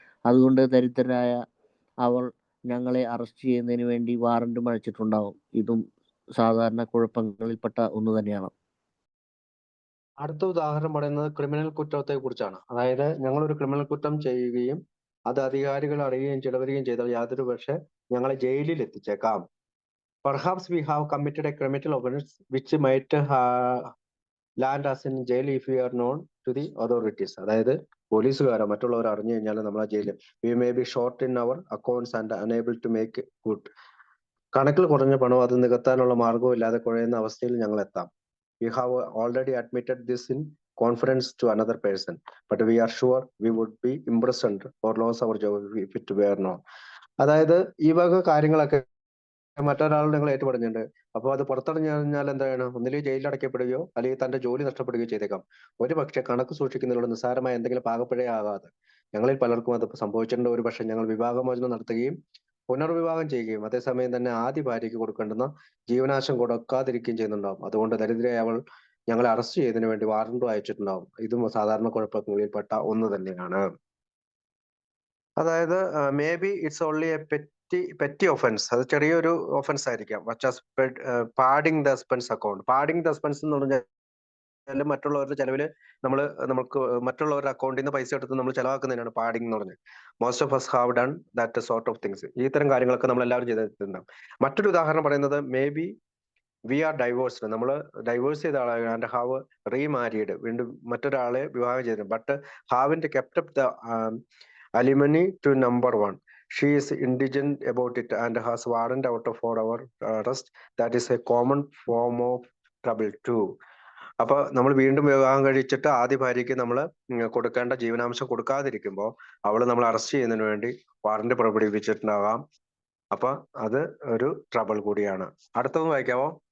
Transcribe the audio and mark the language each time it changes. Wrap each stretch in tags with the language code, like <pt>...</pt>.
<ml>അതുകൊണ്ട് ദരിദ്രരായ അവൾ ഞങ്ങളെ അറസ്റ്റ് ചെയ്യുന്നതിന് വേണ്ടി വാറന്റും അയച്ചിട്ടുണ്ടാവും. ഇതും സാധാരണ കുഴപ്പങ്ങളിൽപ്പെട്ട ഒന്ന് തന്നെയാണ്. അടുത്ത ഉദാഹരണം പറയുന്നത് ക്രിമിനൽ കുറ്റത്തെ കുറിച്ചാണ്. അതായത് ഞങ്ങൾ ഒരു ക്രിമിനൽ കുറ്റം ചെയ്യുകയും അത് അധികാരികൾ അറിയുകയും ചിലവരുകയും ചെയ്താൽ യാതൊരു പക്ഷേ ഞങ്ങളെ ജയിലിൽ എത്തിച്ചേക്കാം.</ml> <en>Perhaps we have committed a criminal offense which might land us in jail if we are known to the authorities.</en> <ml>അതായത് പോലീസുകാരോ മറ്റുള്ളവർ അറിഞ്ഞു കഴിഞ്ഞാൽ നമ്മളെ ജയിലിൽ.</ml> <en>We may be short in our accounts and unable to make good.</en> <ml>കണക്കിൽ കുറഞ്ഞ പണം അത് നികത്താനുള്ള മാർഗവും ഇല്ലാതെ കുഴയുന്ന അവസ്ഥയിൽ ഞങ്ങൾ എത്താം.</ml> <en>We have already admitted this in conference to another person, but we are sure we would be imprisoned or lose our job if it were known.</en> <ml>അതായത് ഈ വക കാര്യങ്ങളൊക്കെ മറ്റൊരാൾ നിങ്ങൾ ഏറ്റുപറഞ്ഞിട്ടുണ്ട്. അപ്പോൾ അത് പുറത്തറിഞ്ഞു കഴിഞ്ഞാൽ എന്താണ്? ഒന്നില്ലെങ്കിൽ ജയിലിൽ അടയ്ക്കപ്പെടുകയോ അല്ലെങ്കിൽ തന്റെ ജോലി നഷ്ടപ്പെടുകയോ ചെയ്തേക്കാം. ഒരു പക്ഷെ കണക്ക് സൂക്ഷിക്കുന്നതിലൂടെ നിസ്സാരമായ എന്തെങ്കിലും പാകപ്പിഴ ആകാതെ ഞങ്ങളിൽ പലർക്കും അത് സംഭവിച്ചിട്ടുണ്ട്. ഒരു പക്ഷെ ഞങ്ങൾ വിവാഹമോചനം നടത്തുകയും പുനർവിവാഹം ചെയ്യുകയും അതേസമയം തന്നെ ആദ്യ ഭാര്യയ്ക്ക് കൊടുക്കേണ്ടുന്ന ജീവനാംശം കൊടുക്കാതിരിക്കുകയും ചെയ്യുന്നുണ്ടാവും. അതുകൊണ്ട് ദരിദ്രയായ അവൾ ഞങ്ങളെ അറസ്റ്റ് ചെയ്തതിനു വേണ്ടി വാറന്റും അയച്ചിട്ടുണ്ടാവും. ഇതും സാധാരണ കുഴപ്പങ്ങളിൽപ്പെട്ട ഒന്ന് തന്നെയാണ്. അതായത്</ml> <en>Maybe it's only a petty offence.</en> <ml>അത് ചെറിയൊരു ഒഫൻസ് ആയിരിക്കാം.</ml> <en>Padding the expense account.</en> <ml>Padding the expense എന്ന് പറഞ്ഞാൽ മറ്റുള്ളവരുടെ ചെലവില് നമുക്ക് മറ്റുള്ളവരുടെ അക്കൗണ്ടിൽ നിന്ന് പൈസ എടുത്ത് നമ്മൾ ചെലവാക്കുന്നതിനാണ് പാഡിങ് എന്ന് പറഞ്ഞത്.</ml> <en>Most of us have done that sort of things.</en> <ml>ഇത്തരം കാര്യങ്ങളൊക്കെ നമ്മൾ എല്ലാവരും ചെയ്തിട്ടുണ്ടാവും. മറ്റൊരു ഉദാഹരണം പറയുന്നത്</ml> <en>Maybe we are divorced.</en> <ml>നമ്മൾ ഡൈവേഴ്സ് ചെയ്ത ആളാണ്</ml> <en>And have remarried.</en> <ml>വീണ്ടും മറ്റൊരാളെ വിവാഹം ചെയ്തു.</ml> <en>But haven't kept up the alimony to number one. She is indigent about it and has warrant out for our arrest. That is a common form of trouble too.</en> <ml>അപ്പൊ നമ്മൾ വീണ്ടും വിവാഹം കഴിച്ചിട്ട് ആദ്യ ഭാര്യയ്ക്ക് നമ്മൾ കൊടുക്കേണ്ട ജീവനാംശം കൊടുക്കാതിരിക്കുമ്പോൾ അവള് നമ്മൾ അറസ്റ്റ് ചെയ്യുന്നതിന് വേണ്ടി വാറന്റ് പുറപ്പെടുവിച്ചിട്ടുണ്ടാകാം. അപ്പൊ അത് ഒരു ട്രബിൾ കൂടിയാണ്. അടുത്തത് വായിക്കാവോ?</ml>